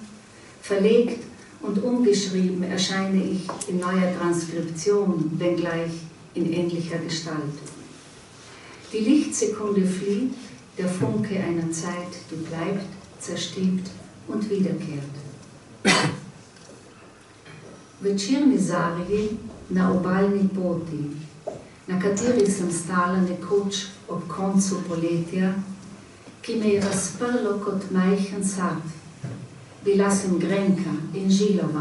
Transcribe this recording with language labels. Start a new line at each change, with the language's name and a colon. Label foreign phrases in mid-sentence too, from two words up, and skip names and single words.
German: Verlegt und umgeschrieben erscheine ich in neuer Transkription, wenngleich in ähnlicher Gestalt. Die Lichtsekunde flieht, der Funke einer Zeit, die bleibt, zerstirbt und wiederkehrt.
Slovenian: Večerni zarji na obalni poti, na kateri sem stala nekoč ob koncu poletja, ki me je razprlo kot majhen sad. Bila sem grenka in žilova.